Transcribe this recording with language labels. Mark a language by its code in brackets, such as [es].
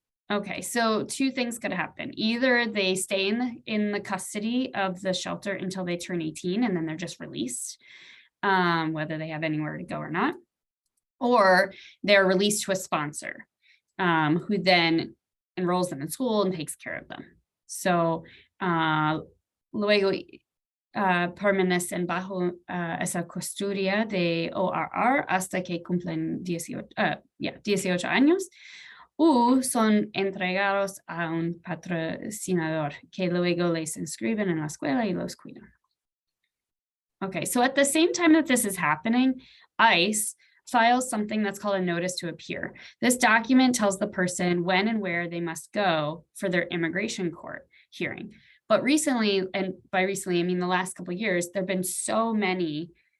[en] Okay, so two things could happen. Either they stay in the custody of the shelter until they turn 18 and then they're just released, whether they have anywhere to go or not. Or they're released to a sponsor who then enrolls them in school and takes care of them. [es] So luego permanecen bajo esa custodia de ORR hasta que cumplen 18 años o son entregados a un patrocinador que luego les inscriben en la escuela y los cuidan. [en] Okay, so at the same time that this is happening, ICE files something that's called a notice to appear. This document tells the person when and where they must go for their immigration court hearing. But recently, and by recently, I mean the last couple of years, there have been so many